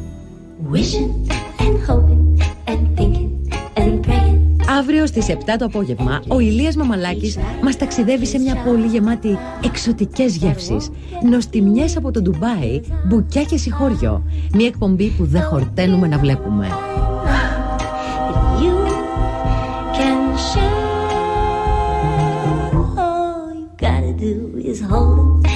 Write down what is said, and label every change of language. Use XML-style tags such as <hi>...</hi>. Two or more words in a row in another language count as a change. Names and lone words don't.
<el>Αύριο στις 7 το απόγευμα, ο Ηλίας Μαμαλάκης μας ταξιδεύει σε μια πόλη γεμάτη εξωτικές γεύσεις, νοστιμιές από το Ντουμπάι, μπουκιά και Συγχώριο. Μια εκπομπή που δεν χορταίνουμε να βλέπουμε.</el> <en>You can share, all you gotta do is hold</en>